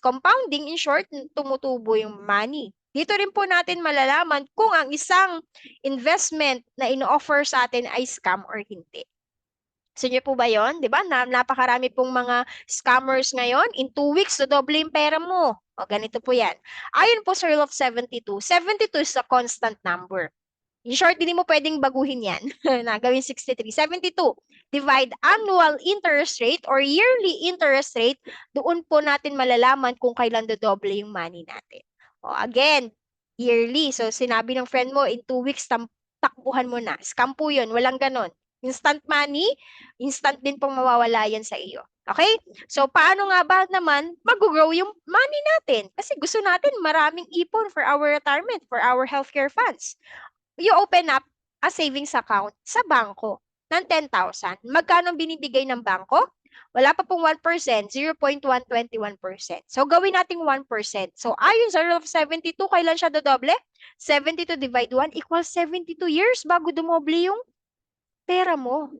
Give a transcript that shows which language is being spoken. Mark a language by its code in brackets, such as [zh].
[tl] Compounding, in short, tumutubo yung money. Dito rin po natin malalaman kung ang isang investment na ino-offer sa atin ay scam or hindi. Gusto niyo po ba yon? Di ba? Napakarami pong mga scammers ngayon. [en] In 2 weeks, [tl] dodoble yung pera mo. O, ganito po yan. Ayon po sa Rule of 72, [en] 72 is a constant number. [tl] In short, hindi mo pwedeng baguhin yan na gawin 63. [en] 72, divide annual interest rate [tl] or yearly interest rate, doon po natin malalaman kung kailan dodoble yung money natin. O, again, yearly. So, sinabi ng friend mo, in 2 weeks, takbuhan mo na. Scam po yun. Walang ganon. Instant money, instant din pong mawawala yan sa iyo. Okay? So, paano nga ba naman mag-grow yung money natin? Kasi gusto natin maraming ipon [en] for our retirement, for our healthcare funds. You open up a savings account [tl] sa bangko ng [en] 10,000. [tl] Magkano binibigay ng bangko? Wala pa pong 1%, 0.121%. So, gawin nating 1%. So, ayon sa rule of 72, kailan siya dodoble? [en] 72 divide 1 equals 72 years [tl] bago dumoble yung pera mo.